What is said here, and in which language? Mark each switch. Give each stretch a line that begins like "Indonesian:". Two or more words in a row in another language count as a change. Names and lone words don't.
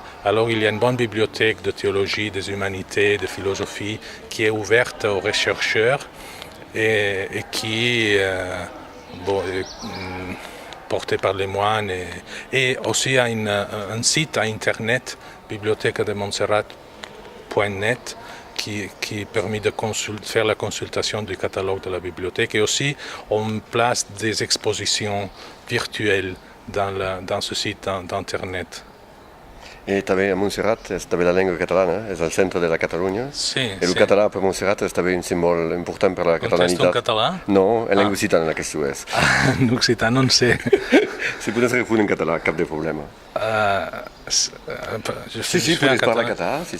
French: Alors il y a une bonne bibliothèque de théologie, des humanités, de philosophie, qui est ouverte aux chercheurs et qui est portée par les moines, et aussi un site à Internet, Bibliothèque de Montserrat.net, qui permet de faire la consultation du catalogue de la bibliothèque, et aussi on place des expositions virtuelles dans ce site d'Internet.
Catalan: I també a Montserrat és també la llengua catalana, és el centre de la Catalunya. Sí, I el català per Montserrat és també un símbol important per la catalanitat. Contesta en català? No, en llengua occitana que això és. En occità no en sé. Si podes refundir en català, cap de problema. Sí, podes parlar català, sí.